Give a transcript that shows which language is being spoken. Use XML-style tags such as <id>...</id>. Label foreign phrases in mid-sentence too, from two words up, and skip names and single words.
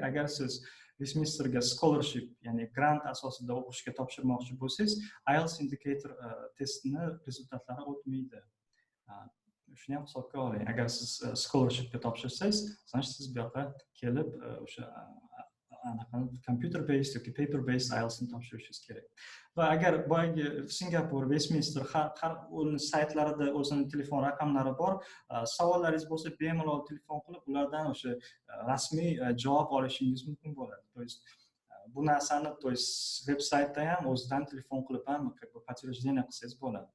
<uz>Agar siz Westminsterga scholarship, ya'ni grant asosida o'qishga topshirmoqchi bo'lsangiz, IELTS indicator testini rezultatlari o'tmaydi. Shuni ham hisobga oling. Agar siz scholarshipga topshirsangiz,</uz> <ru>значит,</ru> <uz>siz bu yoqqa kelib o'sha</uz> <en>computer based</en> <uz>yoki</uz> <en>paper based</en> <uz>IELTS ni topshirishingiz kerak. Va agar boyagi Singapur, Westminster har saytlarida o'zining telefon raqamlari bor, savollaringiz bo'lsa bemalol telefon qilib, ulardan o'sha rasmiy javob olishingiz mumkin bo'ladi.</uz> <ru>То есть</ru> <uz>bu narsani veb-saytda ham o'zidan telefon qilib ham подтверждение qilsangiz bo'ladi.</uz>